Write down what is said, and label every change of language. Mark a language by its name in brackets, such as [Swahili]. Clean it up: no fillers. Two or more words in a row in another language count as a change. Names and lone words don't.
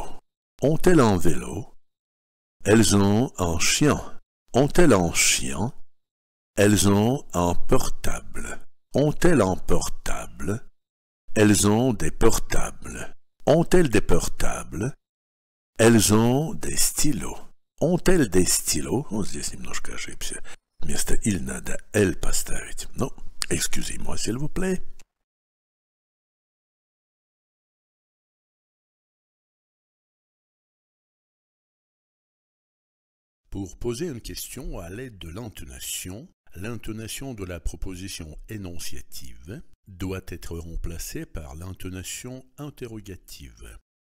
[French] Ont-elles un vélo? Elles ont un chien. Ont-elles un chien? Elles ont un portable. Ont-elles un portable? Elles ont des portables. Ont-elles des portables? Elles ont des stylos. Ont-elles des stylos? [Russian] Вот здесь немножко ошибся. Вместо «иль» надо «эль» поставить. Ну, [French] excusez-moi, s'il vous plaît. Pour poser une question à l'aide de l'intonation de la proposition énonciative doit être remplacée par l'intonation interrogative.